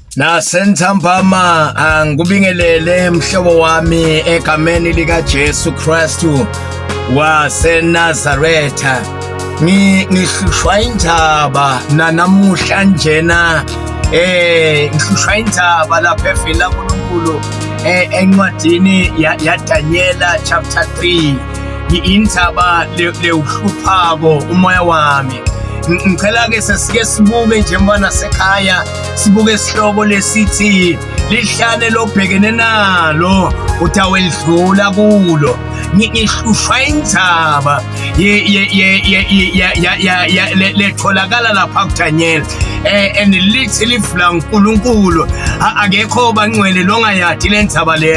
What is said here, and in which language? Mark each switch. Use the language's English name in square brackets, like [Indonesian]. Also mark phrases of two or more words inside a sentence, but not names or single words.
[Swati] Nasentambama ngikubingelele mhlobo wami egameni lika Jesu Kristu waseNazaretha. Ngihlushwa indaba namuhla njena ngihlushwa indaba lapha evela kuNkulunkulu encwadini yaDaniela chapter 3. Indaba leuhluphako umoya wami. Ngicela ke sesike sibuke njengoba nasekhaya sibuke isihloko lesithi lihlane lobhekene nalo utawelidlula kulo. Ngihlushwa indzaba letholakala lapha kuDaniel and lithi livula uNkulunkulu akekho bangcwele longayadi lendzaba le.